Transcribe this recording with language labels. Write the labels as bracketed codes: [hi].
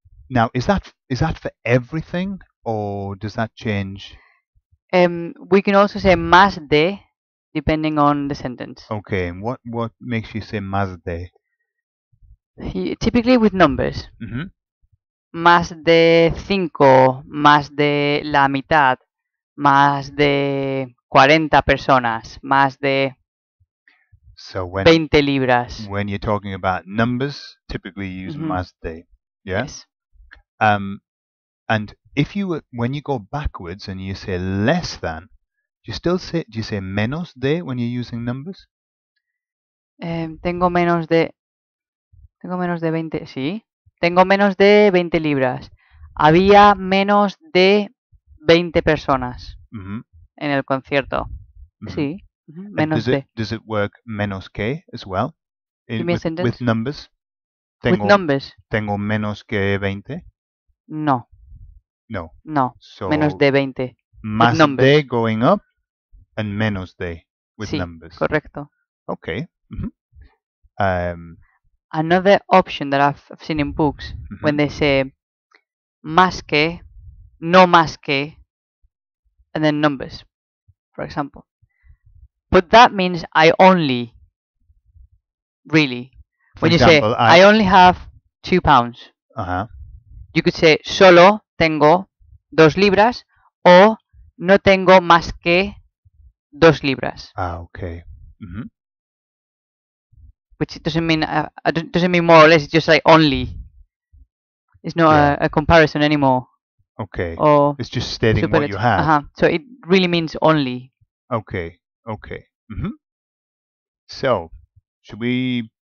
[en] Now, is that for everything, or does that change? We can also say más de, depending on the sentence. Okay, and what makes you say más de? Typically with numbers. [es] Más de 5, más de la mitad, más de 40 personas, más de 20 libras. [en] When you're talking about numbers, typically you use más de. Yeah? Yes. And when you go backwards and you say less than, do you say menos de when you're using numbers? [es] Tengo menos de 20, sí. Tengo menos de 20 libras. Había menos de 20 personas en el concierto. Sí. Menos de. [en] Does it work menos que as well? With numbers? With numbers? [es] Tengo menos que 20? No. [en] No. So [es] menos de 20. [en] Más de going up and menos de with numbers. [es] Correcto. [en] Okay. Another option that I've seen in books when they say más que, no más que, and then numbers, for example. But that means I only. Really. When you say I only have 2 pounds. You could say [es] solo tengo 2 libras o no tengo más que 2 libras. [en] Okay. Which doesn't mean more or less. It's just like only. It's not a comparison anymore. Okay. Or it's just stating what you have. So it really means only. Okay. So, should we?